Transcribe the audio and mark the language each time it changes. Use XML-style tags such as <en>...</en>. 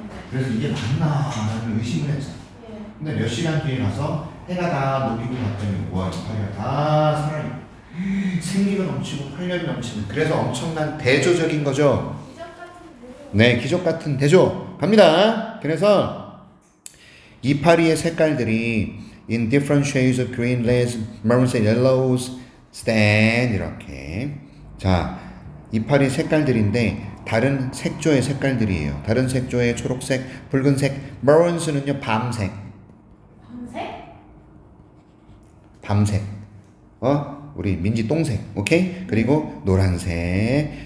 <ko>그래서 이게 맞나 라는 의심을 했잖아. 근데 몇 시간 뒤에 가서 해가 다 녹이고 갔더니 와, 이파리가 다 살아있고 생기가 넘치고 활력이 넘치는, 그래서 엄청난 대조적인 거죠. 네, 기적 같은 대조 갑니다. 그래서 이파리의 색깔들이</ko> <en>in different shades of green, reds, maroons, yellows stand</en> <ko>이렇게. 자, 이파리 색깔들인데 다른 색조의 색깔들이에요. 다른 색조의 초록색, 붉은색, maroons는요 밤색. 밤색. 우리 민지 똥색. 오케이? 그리고 노란색.</ko>